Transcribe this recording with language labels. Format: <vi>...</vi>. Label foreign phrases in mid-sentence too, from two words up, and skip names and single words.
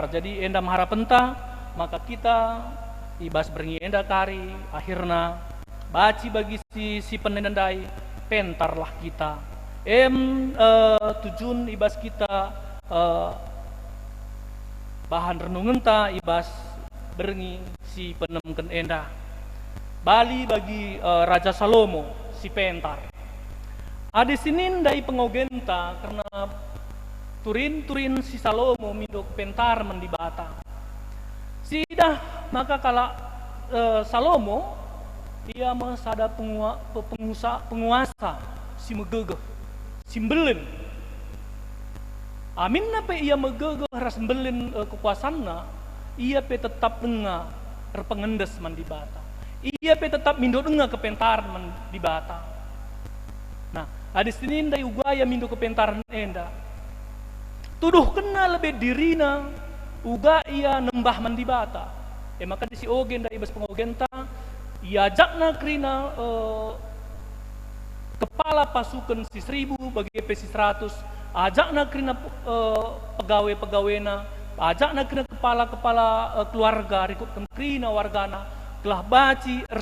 <btx>Jadi enda maharapenta, maka kita ibas berngi enda kari, akhirna baci bagi si penendai pentar lah kita. Tujuan ibas kita bahan renungan ta ibas berngi si penemken enda. Bali bagi Raja Salomo si pentar. Ada sinin dari pengogenta karena turin si Salomo mindok pentar mendibata. Sidah maka kala Salomo ia masada penguasa si megegeh, si mbelen. Amin apa ia megegeh ras mbelen kekuasaanna, ia pe tetap denga terpengendes mendibata. Ia pe tetap mindok denga kepentar mendibata. Nah, ada sinin dari ugaya mindo kepentaran enda. Tuduh kena lebih dirina uga ia nembah mendibata. Maka di si ogen dari ibas pengogenta ia jakna krina kepala pasukan si 1000 bagi si 100, ajakna krina pegawai-pegawena, ajakna krina kepala-kepala keluarga rikut krina wargana telah baci</btx>